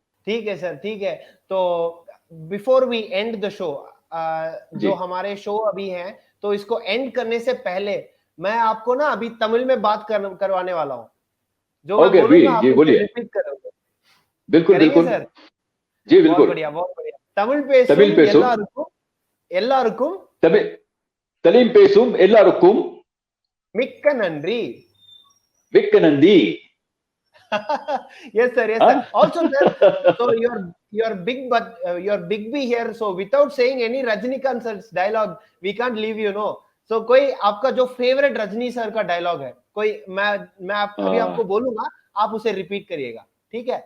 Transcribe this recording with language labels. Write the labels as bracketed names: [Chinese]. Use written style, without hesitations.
[Hindi] ठीक है सर, ठीक है। तो [English] before we end the show, [Hindi] जो हमारे शो अभी हैं, तो इसको एंड करने से पहले मैं आपको ना अभी तमिल में बात करवाने वाला हूँ। जो मैं बोलूंगा आप उसे रिपीट करोगे। बिल्कुल बिल्कुल सर? जी बहुत बिल्कुल। बढ़िया, बहुत बढ़िया। [Tamil] तमिल பேசும் எல்லாருக்கும் तमिल பேசும் எல்லாருக்கும் மிக்க நன்றி. மிக்க நன்றி. [English] Yes sir, yes sir. Also sir, so you're big, but you're big B here, so without saying any Rajnikant sir's dialogue we can't leave, you know. [Hindi] So कोई आपका जो फेवरेट रजनी सर का डायलॉग है, कोई मैं अभी आपको बोलूंगा, आप उसे रिपीट करिएगा, ठीक है?